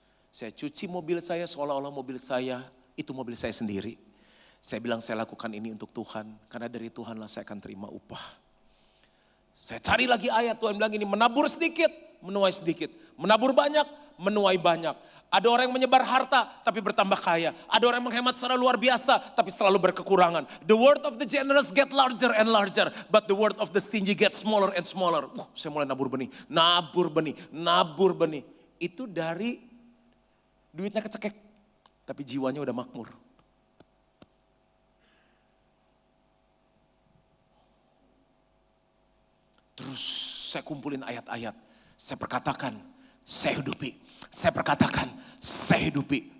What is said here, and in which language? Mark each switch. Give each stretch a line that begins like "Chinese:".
Indonesian: Saya cuci mobil saya seolah-olah mobil saya, itu mobil saya sendiri. Saya bilang saya lakukan ini untuk Tuhan, karena dari Tuhanlah saya akan terima upah. Saya cari lagi ayat, Tuhan bilang ini, menabur sedikit, menuai sedikit. Menabur banyak, menuai banyak. Ada orang yang menyebar harta, tapi bertambah kaya. Ada orang yang menghemat secara luar biasa, tapi selalu berkekurangan.
English: The word of the generous get larger and larger, but the word of the stingy get smaller and smaller.
Indonesian: Saya mulai nabur benih, nabur benih, nabur benih. Itu dari duitnya kecekek, tapi jiwanya udah makmur. Terus Saya kumpulin ayat-ayat. Saya perkatakan, saya hidupi. Saya perkatakan, saya hidupi.